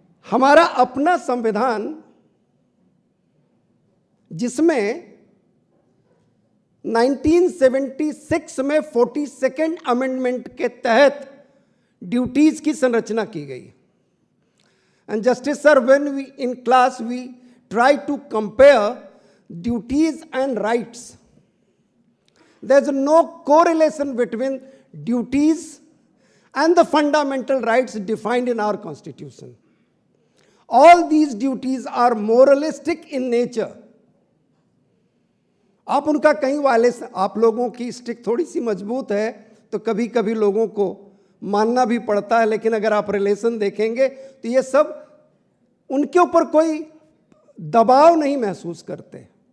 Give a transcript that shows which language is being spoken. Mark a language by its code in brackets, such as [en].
[hi] हमारा अपना संविधान, जिसमें 1976 में 42nd अमेंडमेंट के तहत ड्यूटीज की संरचना की गई। [en] And justice sir, when we in class वी try to compare duties and rights. There is no correlation between duties and the fundamental rights defined in our constitution. All these duties are moralistic in nature. [hi] आप उनका कहीं violation, आप लोगों की stick थोड़ी सी मजबूत है तो कभी कभी लोगों को मानना भी पड़ता है, लेकिन अगर आप रिलेशन देखेंगे तो ये सब उनके ऊपर कोई दबाव नहीं महसूस करते।